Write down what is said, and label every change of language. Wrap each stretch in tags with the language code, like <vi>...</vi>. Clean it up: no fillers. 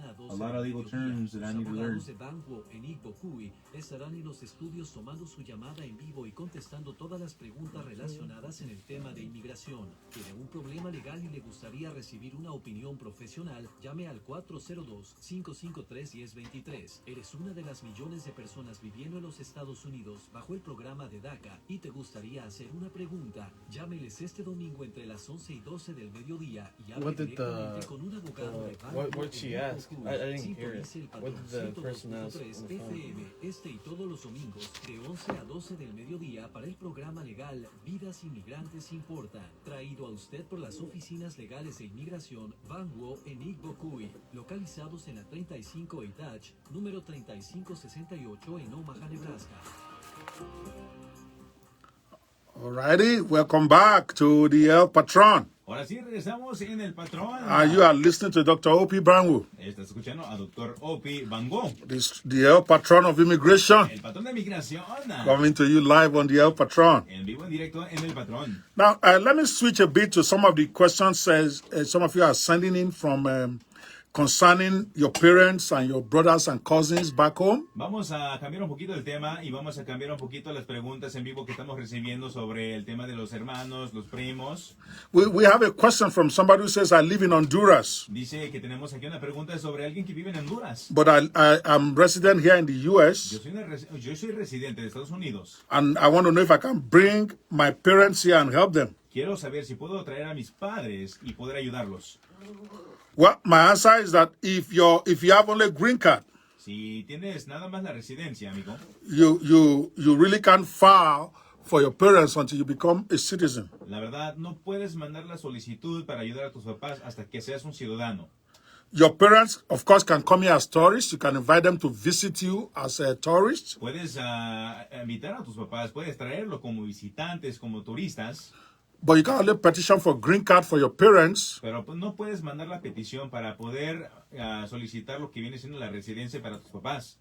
<en>A lot of legal terms that I need to learn.</en> <es>Banwo en Igbokuy estarán en los estudios tomando su llamada en vivo y contestando todas las preguntas relacionadas en el tema de inmigración. ¿Tiene un problema legal y le gustaría recibir una opinión profesional? Llame al 402-553-1023. ¿Eres una de las millones de personas viviendo en los Estados Unidos bajo el programa de DACA y te gustaría hacer una pregunta? Llámeles este domingo entre las 11 y 12 del mediodía y hable directamente con un abogado de Banwo.</es> <en>What she asked? I didn't hear it.</en> <es>Sintonice el</es> <en>What</en> <es>Patrón</es> <en>did the person ask on</en> <es>102.3</es> <en>the phone?</en> <es>FM este y todos los domingos de 11 a 12 del mediodía para el programa legal Vidas Inmigrantes Importan, traído a usted por las oficinas legales de inmigración Banwo en Igbokuy, localizados en la 35 Itach, número 3568 en Omaha, Nebraska.</es> <en>Alrighty, welcome back to the El Patron.</en> <es>Ahora sí, regresamos en el Patrón.</es> <en>You are listening to Dr. Ope Banwo,</en> <es>Estás escuchando a Dr. Ope Banwo,</es> <en>the El Patron of Immigration,</en> <es>el patrón de migración.</es> <en>coming to you live on the El Patron.</en> <es>En vivo, en directo, en el Patrón.</es> <en>Now, let me switch a bit to some of the questions some of you are sending in from concerning your parents and your brothers and cousins back home.</en> <es>Vamos a cambiar un poquito el tema y vamos a cambiar un poquito las preguntas en vivo que estamos recibiendo sobre el tema de los hermanos, los primos.</es> <en>We have a question from somebody who says, I live in Honduras,</en> <es>Dice que tenemos aquí una pregunta sobre alguien que vive en Honduras.</es> <en>but I'm resident here in the U.S.,</en> <es>Yo soy residente de Estados Unidos.</es> <en>and I want to know if I can bring my parents here and help them.</en> <es>Quiero saber si puedo traer a mis padres y poder ayudarlos.</es> <en>Well, my answer is that if you have only a green card,</en> <es>Si tienes nada más la residencia, amigo,</es> <en>you really can't file for your parents until you become a citizen.</en> <es>la verdad no puedes mandar la solicitud para ayudar a tus papás hasta que seas un ciudadano.</es> <en>Your parents, of course, can come here as tourists. You can invite them to visit you as a tourist.</en> <es>Puedes invitar a tus papás, puedes traerlos como visitantes, como turistas.</es> <en>But you can only petition for green card for your parents</en> <es>Pero pues, no puedes mandar la petición para poder solicitar lo que viene siendo la residencia para tus papás</es>